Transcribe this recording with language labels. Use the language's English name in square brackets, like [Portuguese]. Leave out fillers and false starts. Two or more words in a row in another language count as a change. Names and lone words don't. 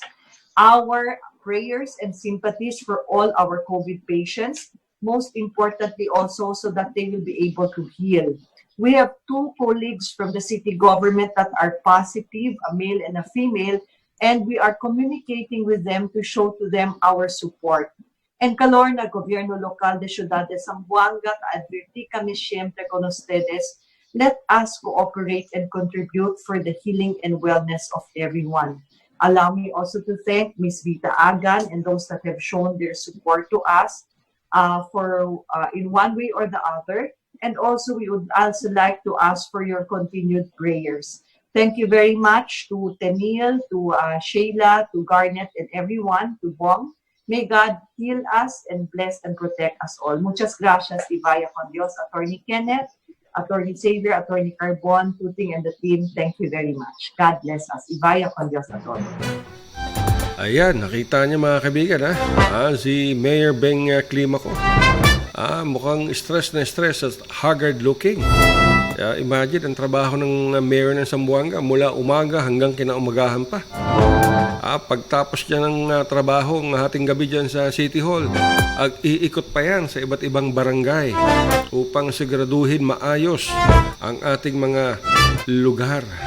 [English] Our prayers and sympathies for all our COVID patients, most importantly also so that they will be able to heal. We have 2 colleagues from the city government that are positive, a male and a female, and we are communicating with them to show to them our support. [Chavacano] And kalor na gobyerno lokal de Ciudad de Zamboanga, adverti kami siyempre con ustedes, [English] let us cooperate and contribute for the healing and wellness of everyone. Allow me also to thank Ms. Vita Agan and those that have shown their support to us for in one way or the other. And also, we would also like to ask for your continued prayers. Thank you very much to Tenil, to Sheila, to Garnet, and everyone, to Bong. May God heal us and bless and protect us all. [Chavacano] Muchas gracias, Ibaya con Dios, [English] Attorney Kenneth, Attorney Xavier, Attorney Carbon, Tuting, and the team. Thank you very much. God bless us. [Chavacano] Ibaya con Dios a todos. [Filipino] Ayan, nakita niyo mga kaibigan si Mayor Beng Climaco. Mukhang stress na stress at [English] haggard looking. [Filipino] Imagine ang trabaho ng mayor ng Zamboanga mula umaga hanggang kinaumagahan pa. Pagtapos niya ng trabaho ng hating gabi dyan sa City Hall, iikot pa yan sa iba't ibang barangay upang siguraduhin maayos ang ating mga lugar.